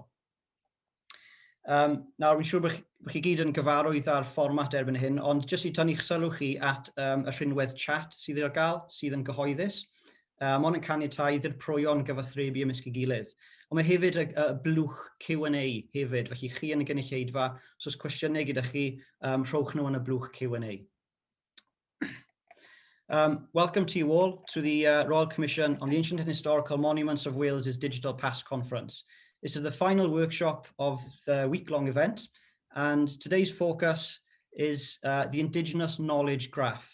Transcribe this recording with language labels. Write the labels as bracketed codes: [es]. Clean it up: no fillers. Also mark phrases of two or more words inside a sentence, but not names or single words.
[cy] Nawr, fi'n siŵr bod chi gyd yn gyfarwydd ar fformat erbyn hyn, ond jyst i tynnu'ch sylw chi at y rhinwedd chat sydd ar gael, sydd yn gyhoeddus. Ond yn caniatáu ddirproion gyfathrebu ymysg ei gilydd. Ond mae hefyd y blwch Q&A hefyd, felly chi yn y gynulleidfa, os oes cwestiynau gyda chi, rhowch nhw yn y blwch Q&A. [en] Welcome to you all to the Royal Commission on the Ancient and Historical Monuments of Wales's Digital Past Conference. This is the final workshop of the week-long event, and today's focus is the Indigenous Knowledge Graph.